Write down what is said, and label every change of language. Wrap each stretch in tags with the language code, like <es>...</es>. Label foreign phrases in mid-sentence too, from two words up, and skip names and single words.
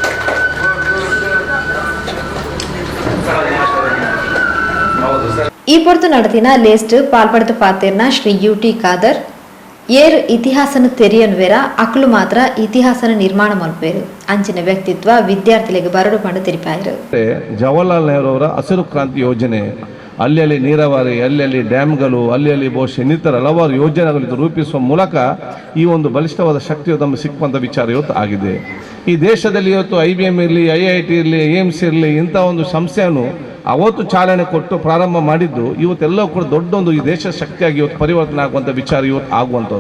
<tcy>ಈ ಪೊರ್ತು ನಡತಿನ ಲೇಸ್ಟ್ ಪಾಲ್ಪಡ್ದು ಪಾತೆರ್ನ ಶ್ರೀ ಯುಟಿ ಖಾದರ್ ಏರ್ ಇತಿಹಾಸನ ತೆರಿಯನ್ವೇರ ಅಕ್ಲು ಮಾತ್ರ ಇತಿಹಾಸನ ನಿರ್ಮಾಣ ಮಲ್ಪೇರು ಅಂಚಿನ ವ್ಯಕ್ತಿತ್ವ ವಿದ್ಯಾರ್ಥಿಗಳಿಗೆ ಬರಡು ಪಂಡು ತೆರಿಪಾಯರು.</tcy> <kn>ಜವಾಹರ್ಲಾಲ್ ನೆಹರು ಅವರ ಹಸಿರು ಕ್ರಾಂತಿ ಯೋಜನೆ, ಅಲ್ಲಿ ನೀರಾವರಿ, ಅಲ್ಲಿ ಡ್ಯಾಮ್ಗಳು, ಅಲ್ಲಿ ಬಹುಶಃ ಇನ್ನಿತರ ಹಲವಾರು ಯೋಜನೆಗಳನ್ನು ರೂಪಿಸುವ ಮೂಲಕ ಈ ಒಂದು ಬಲಿಷ್ಠವಾದ ಶಕ್ತಿಯು ನಮಗೆ ಸಿಕ್ಕುವಂಥ ವಿಚಾರ ಇವತ್ತು ಆಗಿದೆ. ಈ ದೇಶದಲ್ಲಿ ಇವತ್ತು IBM ಇರಲಿ, IIT ಇರಲಿ, AIMS ಇರಲಿ, ಇಂಥ ಒಂದು ಸಂಸ್ಥೆಯನ್ನು ಅವತ್ತು ಚಾಲನೆ ಕೊಟ್ಟು ಪ್ರಾರಂಭ ಮಾಡಿದ್ದು ಇವತ್ತೆಲ್ಲವೂ ಕೂಡ ದೊಡ್ಡೊಂದು ಈ ದೇಶ ಶಕ್ತಿಯಾಗಿ ಇವತ್ತು ಪರಿವರ್ತನೆ ಆಗುವಂಥ ವಿಚಾರ ಇವತ್ತು ಆಗುವಂಥದ್ದು.</kn>